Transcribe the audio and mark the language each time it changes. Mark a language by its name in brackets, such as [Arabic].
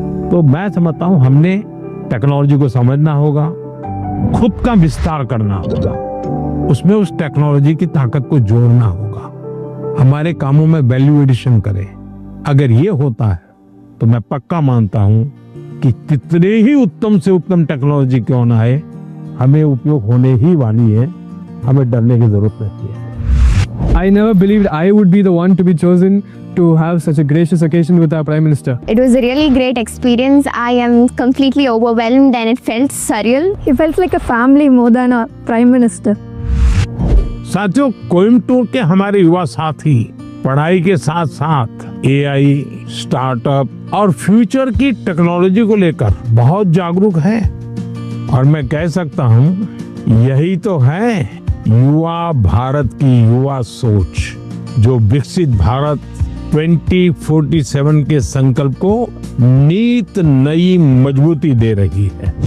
[Hindi] तो मैं समझता हूँ हमने टेक्नोलॉजी को समझना होगा, खुद का विस्तार करना होगा, उसमें उस टेक्नोलॉजी की ताकत को जोड़ना होगा, हमारे कामों में वैल्यू एडिशन करें। अगर ये होता है तो मैं पक्का मानता हूँ कि कितने ही उत्तम से उत्तम टेक्नोलॉजी क्यों ना है, हमें उपयोग होने ही वाली है, हमें डरने की जरूरत नहीं है। [English] I never believed I would be the one to be chosen to have such a gracious occasion with our Prime Minister. It was a really great experience. I am completely overwhelmed and it felt surreal. It felt like a family more than a Prime Minister. [Hindi] साथियों, कोयम्बटूर के हमारे युवा साथी पढ़ाई के साथ साथ AI, startup और फ्यूचर की टेक्नोलॉजी को लेकर बहुत जागरूक है। और मैं कह सकता हूँ यही तो है युवा भारत की युवा सोच, जो विकसित भारत 2047 के संकल्प को नीत नई मजबूती दे रही है।